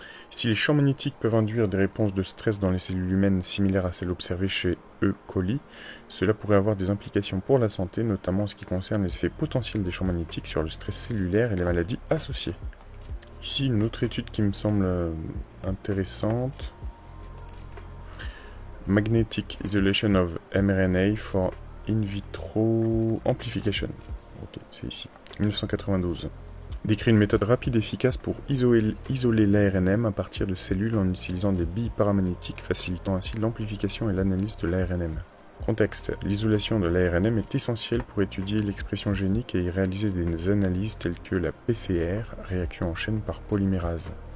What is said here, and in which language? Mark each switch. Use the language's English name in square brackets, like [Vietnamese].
[French] Si les champs magnétiques peuvent induire des réponses de stress dans les cellules humaines similaires à celles observées chez E. coli, cela pourrait avoir des implications pour la santé, notamment en ce qui concerne les effets potentiels des champs magnétiques sur le stress cellulaire et les maladies associées. Ici, une autre étude qui me semble intéressante. [English] Magnetic Isolation of mRNA for in vitro amplification. [French] Ok, c'est ici. 1992. Décrit une méthode rapide et efficace pour isoler l'ARNM à partir de cellules en utilisant des billes paramagnétiques, facilitant ainsi l'amplification et l'analyse de l'ARNM. Contexte. L'isolation de l'ARNM est essentielle pour étudier l'expression génique et y réaliser des analyses telles que la PCR, réaction en chaîne par polymérase.